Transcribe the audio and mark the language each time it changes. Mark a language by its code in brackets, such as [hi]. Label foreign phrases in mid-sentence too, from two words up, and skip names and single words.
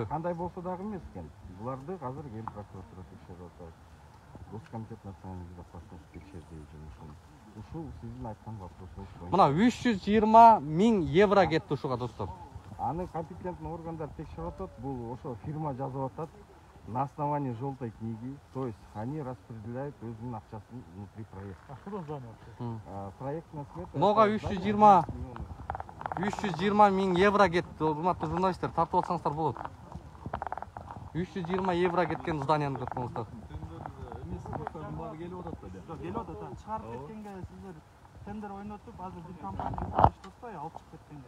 [ky] Кандай болсо дагы эмес экен. Буларды азыр эл прокуратура текшерип атат. [ru] Госкомитет национальной безопасности [ky] текшерди жумушун. Ушул сиздин айткан вопросуңуз боюнча. Мына 320 миң евро кетти ушуга достор. Аны компетентный органдар текшерип атат. Бул ошо фирма жазып атат [ru] на основании желтой книги, то есть они распределяют [ky] өзүнүн акчасын [ru] внутри проекта. Что здание вообще? Проектная смета. [ky] Мога 320 миң евро кетти. Урматтуу журналисттер, тартып алсаңыздар болот. 320 евро кеткен зданияны көрүп коңуздар. Келип атат. Чыгарып кеткенге сиздер тендер ойнотуп, азыр бир компания иштеп атпайбы, алып чыгып кеткенге.